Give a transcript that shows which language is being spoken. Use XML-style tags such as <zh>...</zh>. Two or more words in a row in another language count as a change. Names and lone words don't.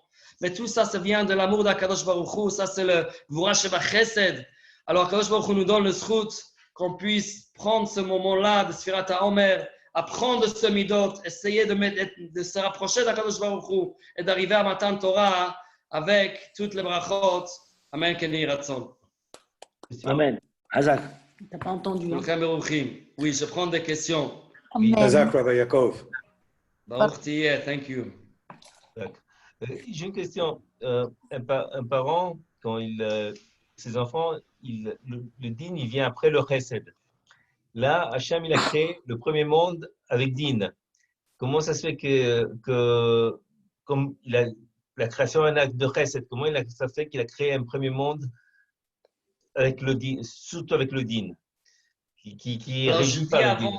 <fr>Mais tout ça, ça vient de l'amour d'</fr> <he>הקדוש ברוך הוא.</he> <fr>Ça, c'est le</fr> <he>גבורה שבחסד.</he> <fr>Alors,</fr> <he>הקדוש ברוך הוא</he> <fr>nous donne le zchut qu'on puisse prendre ce moment-là de</fr> <he>ספירת העומר,</he> <fr>apprendre ce midot, essayer de se rapprocher d'</fr> <he>הקדוש ברוך הוא</he> <fr>et d'arriver à</fr> <he>מתן תורה</he> <fr>avec toutes les brachot.</fr> <he>אמן כן יהי רצון. אמן חזק.</he> <fr>T'as pas entendu. Hein? Oui, je prends des questions.</fr> <he>חזק רבי יעקב. ברוך תהיה,</he> <en>thank you.</en> <fr>J'ai une question. Un parent, quand ses enfants, le din, il vient après le chesed. Là, Hachem, il a créé le premier monde avec din. Comment ça se fait que comme la création est un acte de chesed, comment ça se fait qu'il a créé un premier monde avec le din, surtout avec le din, qui est régi par le din?</fr>